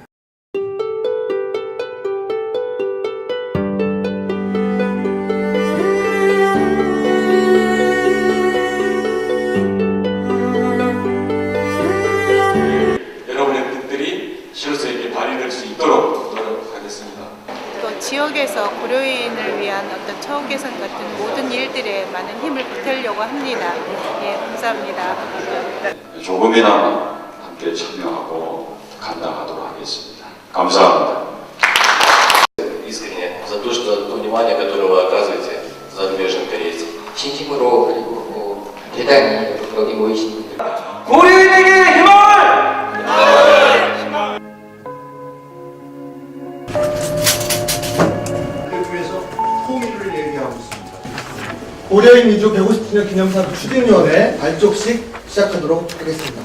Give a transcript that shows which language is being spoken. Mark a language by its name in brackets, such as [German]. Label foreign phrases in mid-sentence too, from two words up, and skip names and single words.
[Korean] 여러분의 뜻들이 실로서 이렇게 발휘될 수 있도록 노력하겠습니다. 또 지역에서 고려인을 위한 어떤 처우 개선 같은 모든 일들에 많은 힘을 보태려고 합니다. 예, 감사합니다. 조금이나마 함께 참여하고 감당하도록 하겠습니다. 감사합니다. [Russian] Искренне за то, что то внимание, которое вы оказываете зарубежным корейцам. [Korean] 진심으로 그리고 대단히 여기 모이신 분들 고려인에게 힘을! 위해서 통일을 얘기하고 있습니다. 고려인 이주 150주년 기념사업 추진위원회 발족식 시작하도록 하겠습니다.